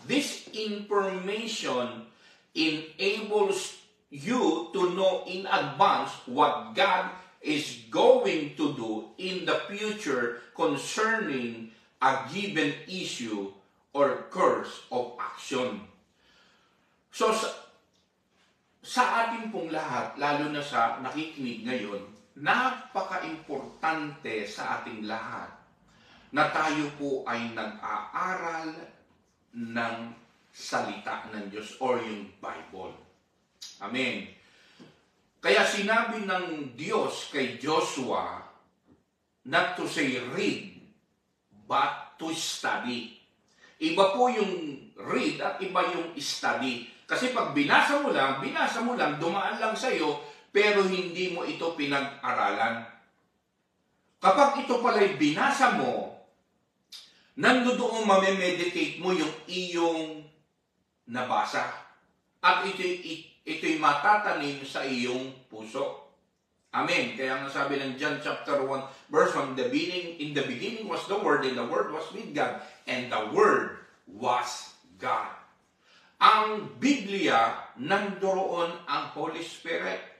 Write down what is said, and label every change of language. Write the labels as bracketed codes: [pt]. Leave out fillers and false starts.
[en] This information enables you to know in advance what God is going to do in the future concerning a given issue or course of action. [tl] So, sa ating pong lahat, lalo na sa nakikinig ngayon, napaka-importante sa ating lahat na tayo po ay nag-aaral ng salita ng Diyos or yung Bible. Amen. Kaya sinabi ng Diyos kay Joshua [en] not to say read, but to study. [tl] Iba po yung read at iba yung study. Kasi pag binasa mo lang, dumaan lang sa'yo, pero hindi mo ito pinag-aralan. Kapag ito pala'y binasa mo, nandoon mamemeditate mo yung iyong nabasa. At ito'y matatanim sa iyong puso. Amen. Kaya nga sabi ng [en] John chapter 1, verse 1, in the beginning was the Word, and the Word was with God, and the Word was God. [tl] Ang Biblia, nandoon ang Holy Spirit.